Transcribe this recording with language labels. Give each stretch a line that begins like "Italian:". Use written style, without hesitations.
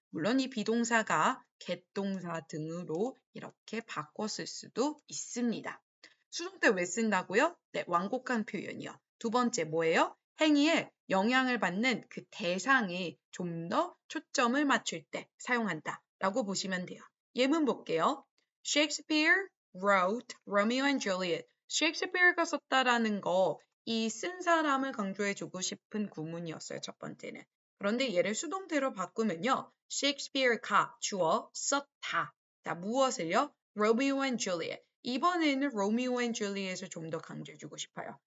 Korean: 물론 이 비동사가 get 동사 등으로 이렇게 바꿔 쓸 수도 있습니다. 수동태 왜 쓴다고요? 네, 완곡한 표현이요. 두 번째 뭐예요? 행위에 영향을 받는 그 대상에 좀 더 초점을 맞출 때 사용한다 라고 보시면 돼요. 예문 볼게요.
English: Shakespeare wrote Romeo and Juliet.
Korean: 셰익스피어가 썼다라는 거, 이 쓴 사람을 강조해주고 싶은 구문이었어요. 첫 번째는. 그런데 얘를 수동태로 바꾸면요. 셰익스피어가 주어 썼다. 자, 무엇을요? Romeo and Juliet. 이번에는 Romeo and Juliet을 좀 더 강조해주고 싶어요.